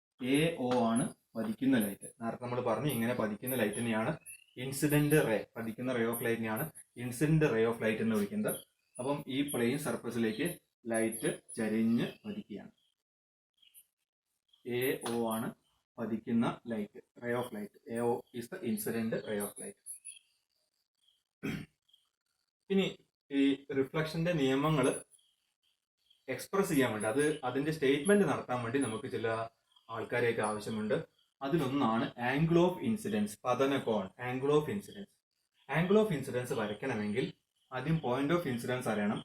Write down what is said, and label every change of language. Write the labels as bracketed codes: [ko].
[ml] AO ആണ് പതിക്കുന്ന light. നേരത്തെ നമ്മൾ പറഞ്ഞു ഇങ്ങനെ പതിക്കുന്ന ലൈറ്റിനെയാണ് ഇൻസിഡന്റ് റേ, പതിക്കുന്ന ray of ലൈറ്റിനെയാണ് incident ray of light എന്ന് വിളിക്കുന്നത്. അപ്പം ഈ പ്ലെയിൻ സർഫസിലേക്ക് ലൈറ്റ് ചരിഞ്ഞ് പതിക്കുകയാണ്. AO ആണ് പതിക്കുന്ന light, ray of light. [en] AO is the incident ray of light. [ml] ഇനി ഈ റിഫ്ലക്ഷന്റെ നിയമങ്ങൾ എക്സ്പ്രസ് ചെയ്യാൻ വേണ്ടി, അതിന്റെ സ്റ്റേറ്റ്മെന്റ് നടത്താൻ വേണ്ടി നമുക്ക് ചില ആൾക്കാരെയൊക്കെ ആവശ്യമുണ്ട്. അതിലൊന്നാണ് angle of incidence, പതനകോൺ. Angle of incidence. Angle of incidence വരയ്ക്കണമെങ്കിൽ ആദ്യം പോയിന്റ് ഓഫ് ഇൻസിഡൻസ് അറിയണം.